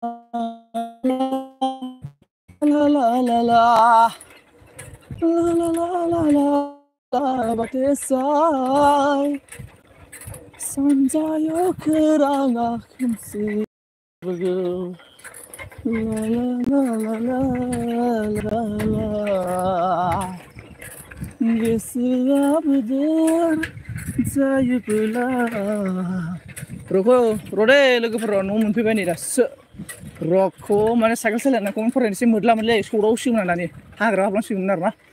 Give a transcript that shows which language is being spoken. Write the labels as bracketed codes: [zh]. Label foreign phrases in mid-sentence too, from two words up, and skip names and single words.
[brx] ला ला ला ला ला ला ला batisai sanjayo keranga kimsi la la la la la la la गोसोआ बोदोर जायोब्ला र'दे लोगोफोरा न' मोनफैबाय नै दासो र'खौ माने साइकेल सालायनायखौ फरायनो एसे मोदला मोदले सौदाव सिगोन दानि हाग्रा हाबलांसिगोन आरोना